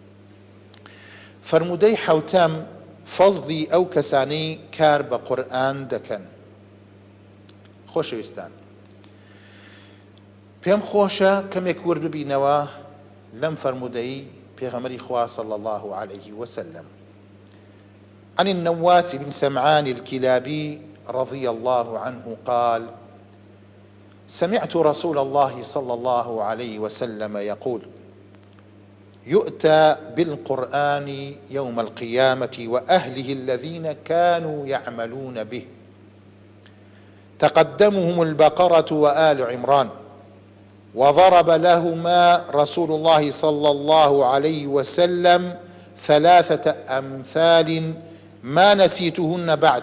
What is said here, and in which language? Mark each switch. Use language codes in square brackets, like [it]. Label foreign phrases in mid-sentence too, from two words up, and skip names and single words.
[ckb] فەرموودەی حەوتەم فەزلی ئەو کەسانەی کار بە قورئان دەکەن. خۆشەویستان پێم خۆشە کەمێک وەرببینەوە لەم فەرموودەی پێغەمبەری خوا [ar] صلى الله عليه وسلم. عن النواس بن سمعان الكلابي رضي الله عنه قال: سمعت رسول الله صلى الله عليه وسلم يقول: يؤتى بالقرآن يوم القيامة وأهله الذين كانوا يعملون به، تقدمهم البقرة وآل عمران، وضرب لهما رسول الله صلى الله عليه وسلم 3 أمثال ما نسيتهن بعد.